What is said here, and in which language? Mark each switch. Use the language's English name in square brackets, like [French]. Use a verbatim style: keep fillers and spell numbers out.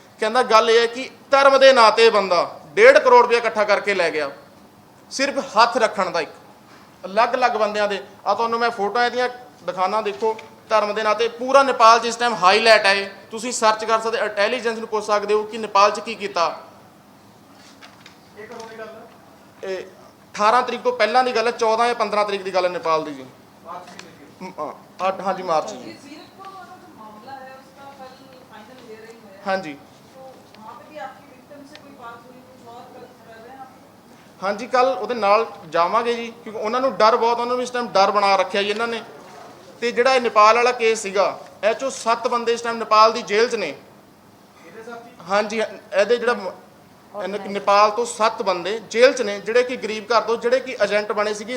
[Punjabi] ਕਹਿੰਦਾ ਗੱਲ ਇਹ ਹੈ ਕਿ ਧਰਮ ਦੇ ਨਾਂ ਤੇ ਬੰਦਾ ਡੇਢ ਕਰੋੜ ਰੁਪਏ ਇਕੱਠਾ ਕਰਕੇ ਲੈ ਗਿਆ ਸਿਰਫ ਹੱਥ ਰੱਖਣ ਦਾ। ਇੱਕ ਅਲੱਗ-ਅਲੱਗ ਬੰਦਿਆਂ ਦੇ ਆ ਤੁਹਾਨੂੰ ਮੈਂ ਫੋਟੋਆਂ ਇਹਦੀਆਂ ਦਿਖਾਣਾ। ਦੇਖੋ ਧਰਮ ਦੇ ਨਾਂ ਤੇ ਪੂਰਾ ਨੇਪਾਲ 'ਚ ਇਸ ਟਾਈਮ ਹਾਈਲਾਈਟ ਹੈ, ਤੁਸੀਂ ਸਰਚ ਕਰ ਸਕਦੇ, ਇੰਟੈਲੀਜੈਂਸ ਨੂੰ ਪੁੱਛ ਸਕਦੇ ਹੋ ਕਿ ਨੇਪਾਲ 'ਚ ਕੀ ਕੀਤਾ। ਇਹ ਕਦੋਂ ਦੀ ਗੱਲ ਹੈ? ਇਹ ਅਠਾਰਾਂ ਤਰੀਕ ਤੋਂ ਪਹਿਲਾਂ ਦੀ ਗੱਲ ਹੈ, ਚੌਦਾਂ ਜਾਂ ਪੰਦਰਾਂ ਤਰੀਕ ਦੀ ਗੱਲ ਹੈ ਨੇਪਾਲ ਦੀ ਜੀ। ਮਾਰਚ ਦੀ ਲੱਗੀ। ਮ- ਅ- ਅੱਠ- ਹਾਂਜੀ ਮਾਰਚ [Hindi] ये [Punjabi] ਜੀ। [Hindi] जीरकपुर वाला जो मामला है उसका कल फाइनल हियरिंग है, [Punjabi] ਹਾਂਜੀ [Hindi] तो वहाँ पे भी आपकी विक्टिम से कोई बात हुई, कुछ और कल कर रहे हैं आप? [Punjabi] ਹਾਂਜੀ ਕੱਲ ਉਹਦੇ ਨਾਲ ਜਾਵਾਂਗੇ ਜੀ, ਕਿਉਂਕਿ ਉਹਨਾਂ ਨੂੰ ਡਰ ਬਹੁਤ, ਉਹਨਾਂ ਨੂੰ ਇਸ ਟਾਈਮ ਡਰ ਬਣਾ ਰੱਖਿਆ ਜੀ ਇਹਨਾਂ ਨੇ। ਤੇ ਜਿਹੜਾ ਇਹ ਨੇਪਾਲ ਵਾਲਾ ਕੇਸ ਸੀਗਾ ਇਹ 'ਚੋਂ ਸੱਤ ਬੰਦੇ ਇਸ ਟਾਈਮ ਨੇਪਾਲ ਦੀ ਜੇਲ੍ਹ 'ਚ ਨੇ। ਇਹਦੇ ਸਾਥੀ ਹਾਂਜੀ ਹਾਂ, ਇਹਦੇ ਜਿਹੜਾ ਮ- ਇਹਨੇ- ਨੇਪਾਲ ਤੋਂ ਸੱਤ ਬੰਦੇ ਜੇਲ੍ਹ 'ਚ ਨੇ, ਜਿਹੜੇ ਕਿ ਗਰੀਬ ਘਰ ਤੋਂ, ਜਿਹੜੇ ਕਿ ਏਜੰਟ ਬਣੇ ਸੀਗੇ।